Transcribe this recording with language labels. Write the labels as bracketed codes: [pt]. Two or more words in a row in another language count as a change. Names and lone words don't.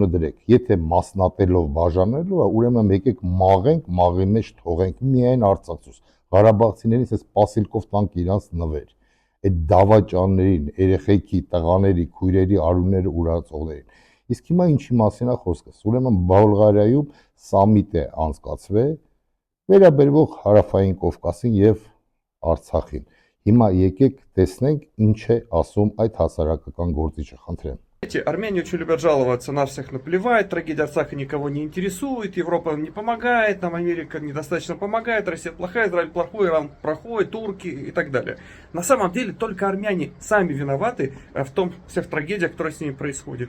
[hy] դրեք, եթե մասնատելով բաժանելու է, ուրեմն եկեք մաղենք, մաղի մեջ թողենք միայն Արցախցուս։ Ղարաբաղցիներից էս պասիլկով տանք իրանց նվեր։ Այդ դավաճաններին, երեխեքի, տղաների, քույրերի արունները ուրացողներին։ Իսկ հիմա ինչի մասին է խոսքս։ Ուրեմն Բուլղարիայում սամիտ է անցկացվել վերաբերող Հարավային Կովկասին եւ Արցախին։ Հիմա եկեք տեսնենք ինչ է ասում այդ հասարակական գործիչը, խնդրեմ։ [ru] Армяне очень любят жаловаться, на всех наплевать, трагедия Арцаха никого не интересует, Европа не помогает, нам Америка недостаточно помогает, Россия плохая, Израиль плохой, Иран плохой, турки и так далее. На самом деле только армяне сами виноваты в том, всех трагедиях, которые с ними происходят.